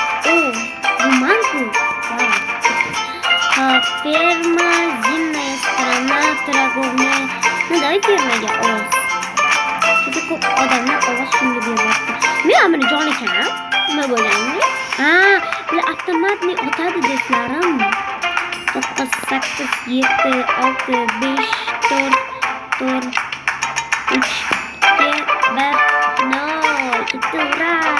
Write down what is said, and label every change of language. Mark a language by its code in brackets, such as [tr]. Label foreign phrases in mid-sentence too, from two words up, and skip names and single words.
[ru] О, Романку. Ферма, зимняя сторона, торговля. Ну давай [uz] fermaga ovoz. Juda ko'p odamlar ovoz shunga beryapti. Men buni jon ekan. Nima bo'lgandi? Ha, bular avtomatni otadi do'stlarim. 9 8 7 6 5 4 4 3 2 1 0. Bitti, ura.